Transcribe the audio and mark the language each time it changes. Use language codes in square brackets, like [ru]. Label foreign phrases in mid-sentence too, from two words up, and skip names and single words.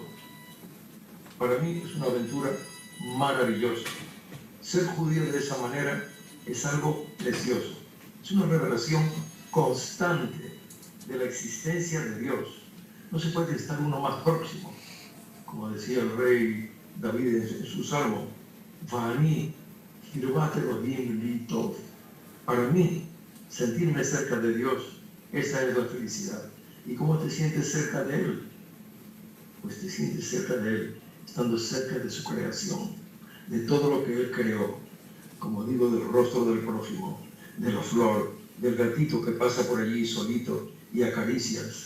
[es] Para mí es una aventura maravillosa. Ser judío de esa manera es algo precioso. Es una revelación constante de la existencia de Dios. No se puede estar uno más próximo. Como decía el rey David en su salmo, [he] ואני קרבת אלוהים לי טוב. [es] Para mí, sentirme cerca de Dios, esa es la felicidad. ¿Y cómo te sientes cerca de Él? Pues te sientes cerca de Él, estando cerca de su creación, de todo lo que Él creó, como digo, del rostro del prójimo, de la flor, del gatito que pasa por allí solito y acaricias.